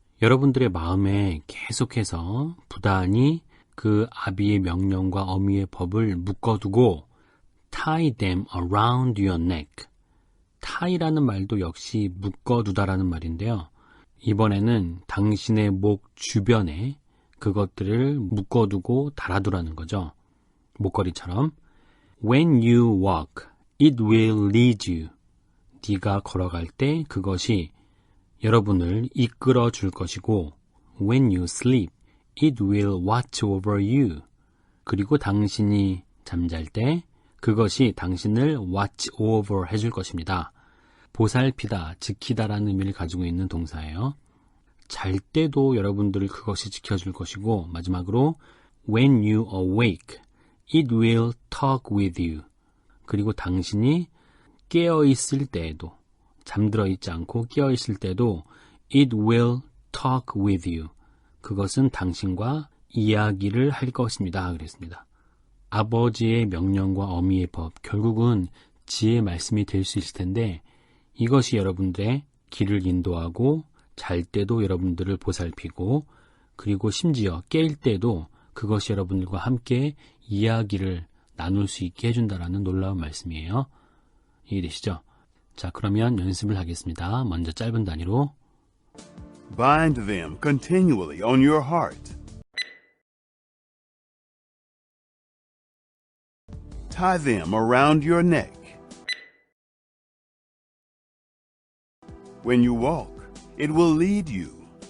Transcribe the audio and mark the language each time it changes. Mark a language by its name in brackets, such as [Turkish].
[Korean] 여러분들의 마음에 계속해서 부단히 그 아비의 명령과 어미의 법을 묶어두고 [English] tie them around your neck. [Korean] tie라는 말도 역시 묶어두다라는 말인데요. 이번에는 당신의 목 주변에 그것들을 묶어두고 달아두라는 거죠. 목걸이처럼. [English] When you walk, it will lead you. [Korean] 네가 걸어갈 때 그것이 여러분을 이끌어 줄 것이고 [English] When you sleep, it will watch over you. [Korean] 그리고 당신이 잠잘 때 그것이 당신을 [English] watch over [Korean] 해줄 것입니다. 보살피다, 지키다라는 의미를 가지고 있는 동사예요. 잘 때도 여러분들을 그것이 지켜줄 것이고 마지막으로 [English] When you awake, it will talk with you. [Korean] 그리고 당신이 깨어있을 때에도, 잠들어 있지 않고 깨어있을 때도 [English] it will talk with you. [Korean] 그것은 당신과 이야기를 할 것입니다. 그랬습니다. 아버지의 명령과 어미의 법, 결국은 지혜의 말씀이 될 수 있을 텐데 이것이 여러분들의 길을 인도하고 잘 때도 여러분들을 보살피고 그리고 심지어 깰 때도 그것이 여러분들과 함께 이야기를 나눌 수 있게 해준다라는 놀라운 말씀이에요. 이해되시죠? 자, 그러면 연습을 하겠습니다. 먼저 짧은 단위로 [English] Bind them continually on your heart. Tie them around your neck. When you walk, it will lead you.